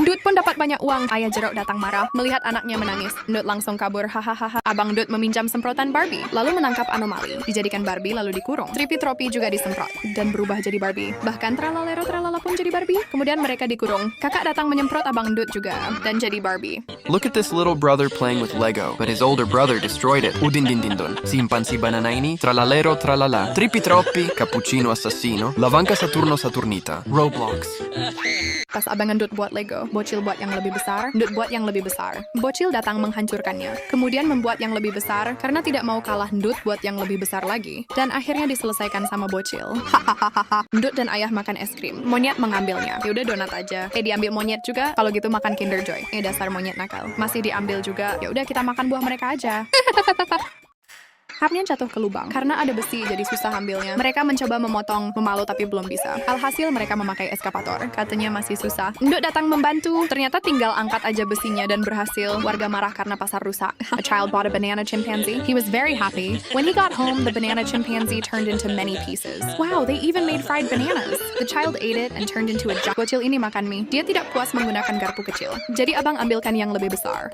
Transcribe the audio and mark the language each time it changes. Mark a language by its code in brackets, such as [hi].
[id] Endut pun dapat banyak uang. Ayah jeruk datang marah melihat anaknya menangis. Endut langsung kabur. Hahaha. Abang Endut meminjam semprotan Barbie, lalu menangkap anomali. Dijadikan Barbie lalu dikurung. Trippy Tropi juga disemprot dan berubah jadi Barbie. Bahkan Tralalero Tralala pun jadi Barbie. Kemudian mereka dikurung. Kakak datang menyemprot abang Endut juga dan jadi Barbie. [en] Look at this little brother playing with Lego, but his older brother destroyed it. [id] Udin din din dun. Simpansi Bananaini, Tralalero Tralala, Trippy Troppi, Cappuccino Assassino, Lavanca Saturno Saturnita, Roblox. Pas abang Endut buat Lego, bocil buat yang lebih besar, Endut buat yang lebih besar. Bocil datang menghancurkannya, kemudian membuat yang lebih besar karena tidak mau kalah Endut buat yang lebih besar lagi. Dan akhirnya diselesaikan sama bocil. Hahaha. Endut dan ayah makan es krim. Monyet mengambilnya. Yaudah donat aja. Diambil monyet juga. Kalau gitu makan Kinder Joy. Dasar monyet nakal. Masih diambil juga. Yaudah kita makan buah mereka aja. Hapnya jatuh ke lubang. Karena ada besi, jadi susah ambilnya. Mereka mencoba memotong pemalu tapi belum bisa. Alhasil mereka memakai eskapator. Katanya masih susah. Nduk datang membantu. Ternyata tinggal angkat aja besinya dan berhasil. Warga marah karena pasar rusak. [en] A child bought a banana chimpanzee. He was very happy. When he got home, the banana chimpanzee turned into many pieces. Wow, they even made fried bananas. The child ate it and turned into a giant. [id] Bocil ini makan mie. Dia tidak puas menggunakan garpu kecil. Jadi abang ambilkan yang lebih besar.